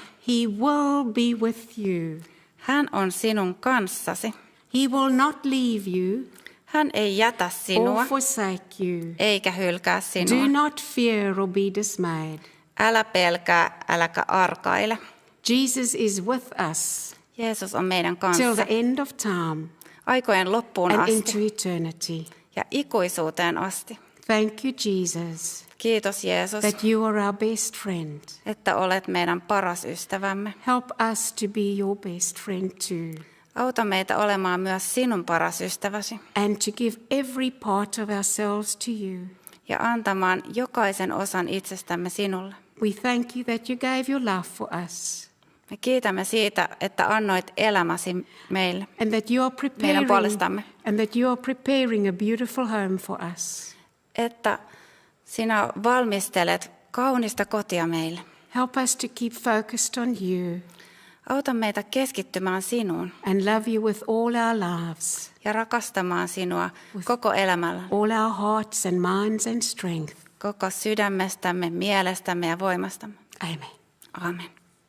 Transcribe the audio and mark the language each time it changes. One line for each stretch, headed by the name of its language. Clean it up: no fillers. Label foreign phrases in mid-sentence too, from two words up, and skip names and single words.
English: He will be with you.
Finnish: Hän on sinun kanssasi.
English: He will not leave you
Finnish: Hän ei jätä sinua
English: or forsake you.
Finnish: eikä hylkää
English: Do
Finnish: sinua.
English: not fear or be dismayed.
Finnish: Älä pelkää, äläkä arkaile.
English: Jesus is with us
Finnish: Jeesus on meidän
English: till
Finnish: kanssa
English: the end of time
Finnish: aikojen loppuun
English: and
Finnish: asti
English: into eternity.
Finnish: ja ikuisuuteen asti.
English: Thank you, Jesus,
Finnish: Kiitos Jeesus,
English: that you are our best friend.
Finnish: että olet meidän paras ystävämme.
English: Help us to be your best friend too,
Finnish: Auta meitä olemaan myös sinun paras ystäväsi
English: and to give every part of ourselves to you.
Finnish: ja antamaan jokaisen osan itsestämme sinulle.
English: We thank you that you gave your love for us,
Finnish: Me kiitämme siitä, että annoit elämäsi meille,
English: and that you are
Finnish: meidän puolestamme,
English: preparing a beautiful home for us.
Finnish: että sinä valmistelet kaunista kotia meille.
English: Help us to keep focused on you
Finnish: Auta meitä keskittymään sinuun
English: and love you with all our lives,
Finnish: ja rakastamaan sinua koko elämällä,
English: all our hearts and minds and strength.
Finnish: koko sydämestämme, mielestämme ja voimastamme.
English: Amen.
Finnish: Amen.